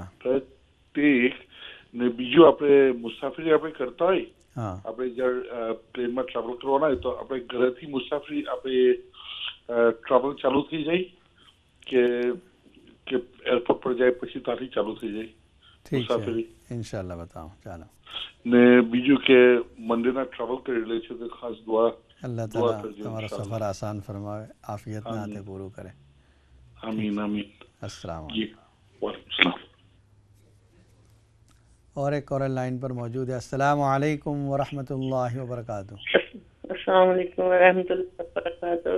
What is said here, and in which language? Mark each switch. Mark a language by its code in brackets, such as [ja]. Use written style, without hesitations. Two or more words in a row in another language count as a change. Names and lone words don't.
[gu] તે ને બીજું આપણે મુસાફરી આપણે કરતા હોય, આપણે જ્યારે પ્લેનમાં ટ્રાવેલ કરવાના હોય તો આપણે ઘરેથી મુસાફરી આપણે ટ્રાવેલ ચાલુ થઈ જાય કે એરપોર્ટ પર જાય પછી ત્યાંથી ચાલુ થઈ જાય મુસાફરી? ઇન્શાલ્લાહ બતાવો. ચાલો. ને બીજું કે મંડેના ટ્રાવેલ કરી લે છે તો ખાસ દુઆ [ur] اللہ تعالیٰ ہمارا سفر آسان فرمائے، عافیت میں آتے پورو کرے. آمین آمین. السلام جی علیکم. وعلیکم السلام. اور ایک کالر لائن پر موجود ہے. السلام علیکم ورحمۃ اللہ وبرکاتہ. السلام علیکم ورحمۃ اللہ وبرکاتہ.